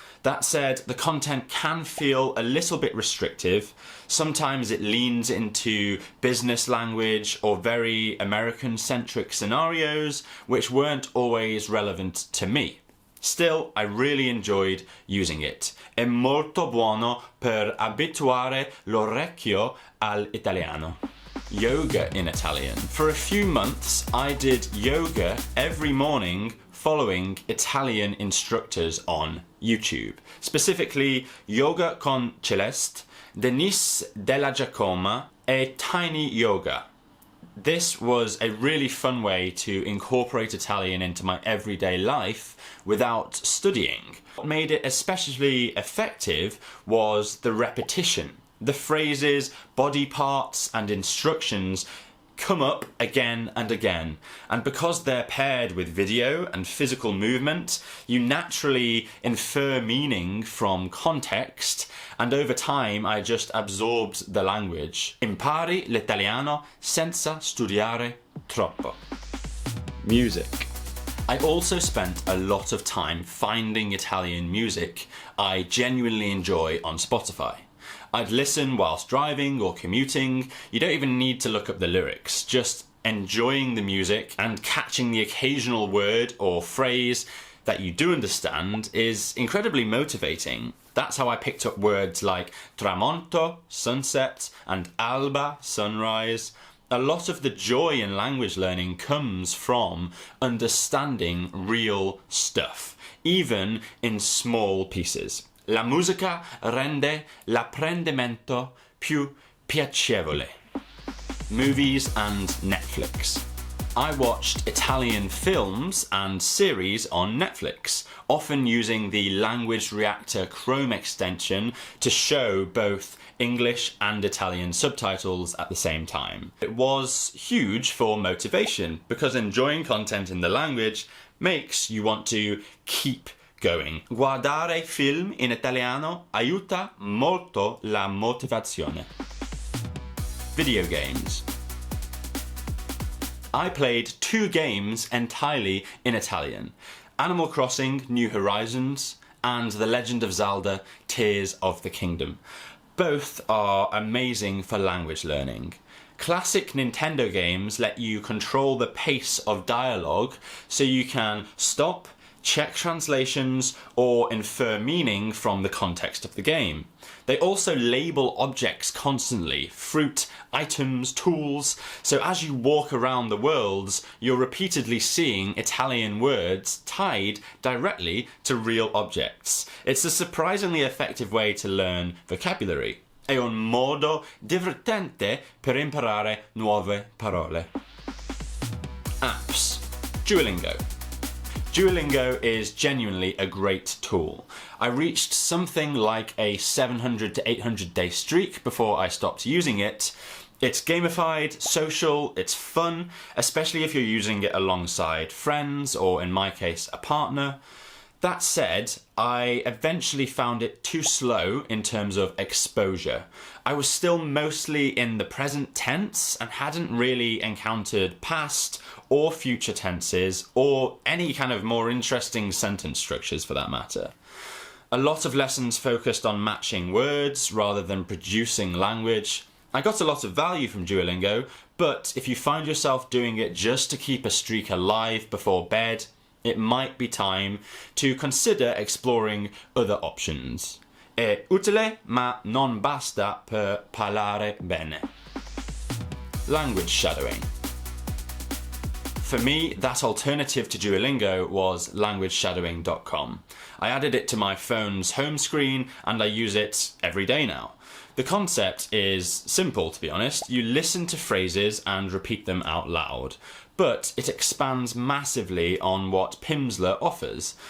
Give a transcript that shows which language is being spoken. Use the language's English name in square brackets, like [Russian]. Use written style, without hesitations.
[English] That said, the content can feel a little bit restrictive. Sometimes it leans into business language or very American-centric scenarios, which weren't always relevant to me. Still, I really enjoyed using it. [Italian] È molto buono per abituare l'orecchio all'italiano. [English] Yoga in Italian. For a few months, I did yoga every morning following Italian instructors on YouTube. Specifically, Yoga con Celeste, Denise Della Giacoma, e Tiny Yoga. This was a really fun way to incorporate Italian into my everyday life without studying. What made it especially effective was the repetition. The phrases, body parts, and instructions come up again and again, and because they're paired with video and physical movement, you naturally infer meaning from context, and over time I just absorbed the language. [Italian] Impari l'italiano senza studiare troppo. [English] Music. I also spent a lot of time finding Italian music I genuinely enjoy on Spotify. I'd listen whilst driving or commuting. You don't even need to look up the lyrics, just enjoying the music and catching the occasional word or phrase that you do understand is incredibly motivating. That's how I picked up words like tramonto, sunset, and alba, sunrise. A lot of the joy in language learning comes from understanding real stuff, even in small pieces. [Italian] La musica rende l'apprendimento più piacevole. [English] Movies and Netflix. I watched Italian films and series on Netflix, often using the Language Reactor Chrome extension to show both English and Italian subtitles at the same time. It was huge for motivation because enjoying content in the language makes you want to keep going. [Italian] Guardare film in italiano aiuta molto la motivazione. [English] Video games. I played 2 games entirely in Italian. Animal Crossing New Horizons and The Legend of Zelda Tears of the Kingdom. Both are amazing for language learning. Classic Nintendo games let you control the pace of dialogue so you can stop, check translations, or infer meaning from the context of the game. They also label objects constantly, fruit, items, tools, so as you walk around the worlds, you're repeatedly seeing Italian words tied directly to real objects. It's a surprisingly effective way to learn vocabulary. [Italian] È un modo divertente per imparare nuove parole. [English] Apps. Duolingo. Duolingo is genuinely a great tool. I reached something like a 700 to 800 day streak before I stopped using it. It's gamified, social, it's fun, especially if you're using it alongside friends or, in my case, a partner. That said, I eventually found it too slow in terms of exposure. I was still mostly in the present tense and hadn't really encountered past or future tenses or any kind of more interesting sentence structures for that matter. A lot of lessons focused on matching words rather than producing language. I got a lot of value from Duolingo, but if you find yourself doing it just to keep a streak alive before bed, it might be time to consider exploring other options. [Italian] È utile, ma non basta per parlare bene. [English] Language shadowing. For me, that alternative to Duolingo was languageshadowing.com. I added it to my phone's home screen and I use it every day now. The concept is simple, to be honest. You listen to phrases and repeat them out loud, but it expands massively on what Pimsleur offers.